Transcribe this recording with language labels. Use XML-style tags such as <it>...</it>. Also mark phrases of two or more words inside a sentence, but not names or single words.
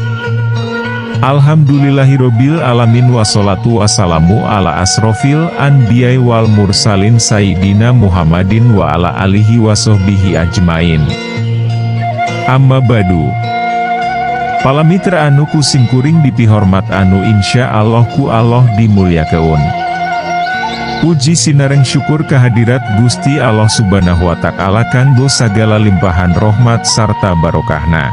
<ar>الحمد لله رب العالمين والصلاة والسلام على أشرف الأنبياء والمرسلين سيدنا محمد وعلى آله وصحبه أجمعين. أما بعد.</ar> <su>Palamitra anu kusingkuring dipihormat anu</su> <ar>إن شاء الله</ar> <su>ku Allah dimuliakeun. Puji sinareng syukur kehadirat Gusti Allah</su> <ar>سبحانه وتعالى</ar> <su>kanggo sagala limpahan rahmat sarta barokahna.</su>